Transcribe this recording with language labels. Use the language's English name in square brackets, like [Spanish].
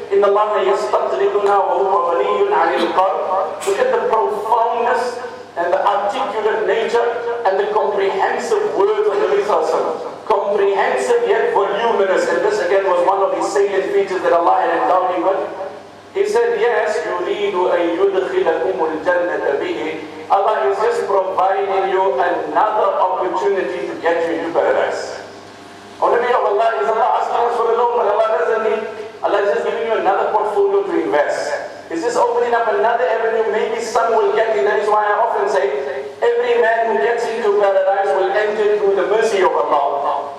[Arabic] إِنَّ اللَّهَ يَسْتَقْرِضُنَا وَهُوَ غَنِيٌّ عَنِ الْقَرْضِ. [English] Look at the profoundness and the articulate nature and the comprehensive words of the Rasul. Comprehensive yet voluminous, and this again was one of his salient features that Allah had endowed him with. He said, yes, [Arabic] يُرِيدُ أَن يُدْخِلَكُمُ الْجَنَّةَ بِهِ. [English] Allah is just providing you another opportunity to get you into paradise. Oh, Nabi of Allah, is Allah asking us for a loan, but Allah doesn't need. Allah is just giving you another portfolio to invest. Is this opening up another avenue? Maybe some will get in. That is why I often say, every man who gets into paradise will enter through the mercy of Allah.